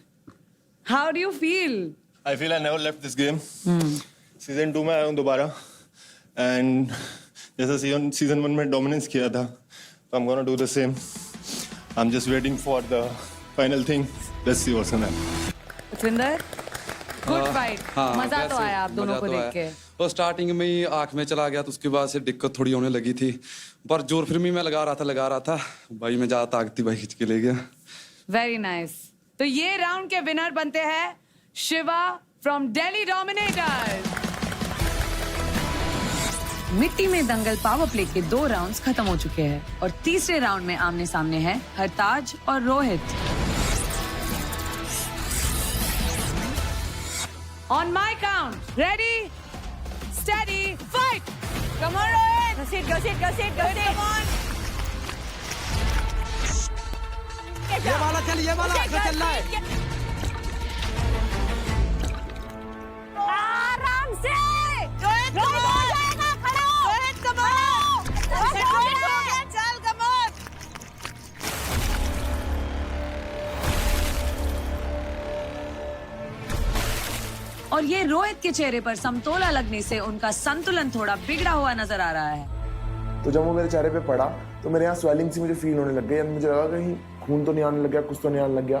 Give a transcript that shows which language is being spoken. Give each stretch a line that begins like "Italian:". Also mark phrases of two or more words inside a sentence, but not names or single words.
English: How do you feel? I feel I never left this game.
Hindi: सीजन 2 में आया हूँ दोबारा, एंड जैसा सीजन 1 में डोमिनेंस किया था, तो
English: I'm gonna do the same. I'm just waiting for the final thing. Let's see what's gonna happen.
Hindi: उत्विंदर,
English: good fight,
Hindi: मजा तो आया आप दोनों को देख के। तो स्टार्टिंग में ही आंख में चला गया, तो उसके बाद से दिक्कत थोड़ी होने लगी थी, पर जोर फिर भी मैं लगा रहा था। भाई मैं ज्यादा ताकती भाई खींच के ले गया।
English: very nice.
Hindi: तो ये राउंड के विनर बनते हैं शिवा फ्रॉम दिल्ली डोमिनेटर्स। मिट्टी में दंगल पावर प्ले के 2 राउंड्स खत्म हो चुके हैं और तीसरे राउंड में आमने सामने है हरताज और रोहित।
English: On my count, ready, steady, fight! Come on, Rohit! Go sit. Come on!
Hindi: ये वाला ऐसा चल रहा है। आराम से। रोहित हो जाएगा, खड़ा हो। रोहित
English: come on.
Hindi: रोहित हो गया, चल
English: come on.
Hindi: और ये रोहित के चेहरे पर समतोला लगने से उनका संतुलन थोड़ा बिगड़ा हुआ नजर आ रहा है। तो जब वो मेरे चेहरे पे पड़ा तो मेरे यहाँ स्वेलिंग सी मुझे फील होने लग गई, एंड मुझे लगा कहीं खून तो नहीं आने लग गया, कुछ तो नहीं आने लग गया।